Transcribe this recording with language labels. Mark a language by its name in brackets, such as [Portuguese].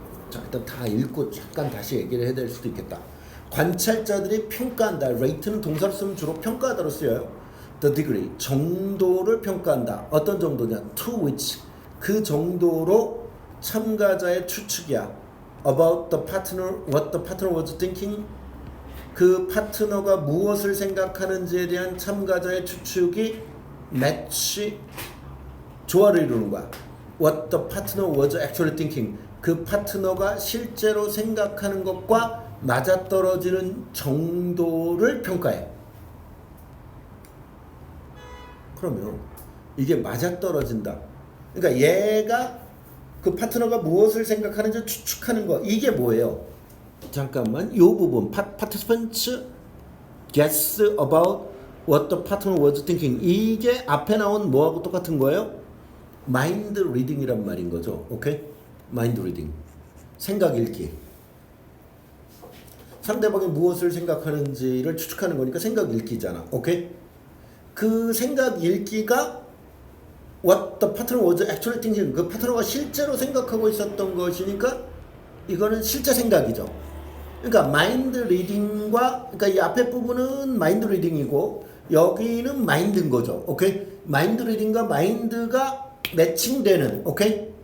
[Korean] 자, 일단 다 읽고 잠깐 다시 얘기를 해야 될 수도 있겠다. 관찰자들이 평가한다. rate는 동사로 쓰면 주로 평가하다로 쓰여요. [English] the degree, [Korean] 정도를 평가한다. 어떤 정도냐? [English] to which, [Korean] 그 정도로 참가자의 추측이야. [English] About the partner, what the partner was thinking. [Korean] 그 파트너가 무엇을 생각하는지에 대한 참가자의 추측이 match, 조화를 이루는 거야. [English] What the partner was actually thinking. [Korean] 그 파트너가 실제로 생각하는 것과 맞아떨어지는 정도를 평가해. 그러면 이게 맞아떨어진다. 그러니까 얘가 그 파트너가 무엇을 생각하는지 추측하는 거, 이게 뭐예요? 잠깐만, 요 부분 [English] participants guess about what the partner was thinking. [Korean] 이게 앞에 나온 뭐하고 똑같은 거예요? 마인드 리딩이란 말인 거죠. 오케이? 마인드 리딩. 생각 읽기. 상대방이 무엇을 생각하는지를 추측하는 거니까 생각 읽기잖아. 오케이? 그 생각 읽기가 [English] what the partner was actually thinking. [Korean] 그 파트너가 실제로 생각하고 있었던 것이니까 이거는 실제 생각이죠. 그러니까 마인드 리딩과, 그러니까 이 앞에 부분은 마인드 리딩이고 여기는 마인드인 거죠. 오케이? 마인드 리딩과 마인드가 매칭되는, 오케이?